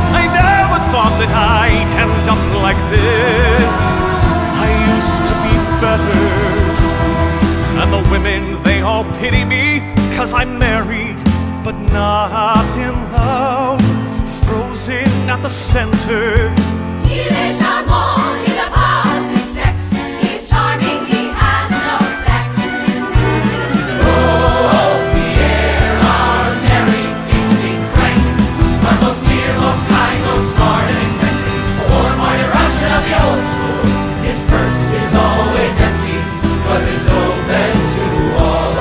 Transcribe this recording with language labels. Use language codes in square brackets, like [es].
[en] I never thought that I'd end up like this. I used to be better, and the women, they all pity me 'cause I'm married, but not in love, frozen at the center. [fr] Il est charmant, il n'a pas de sexe. [en] He's charming, he has no sex. Oh, Pierre, our merry feasting crank, our most dear, most kind, most smart and eccentric, a warm-hearted Russian of the old school. His purse is always empty, 'cause it's open to all.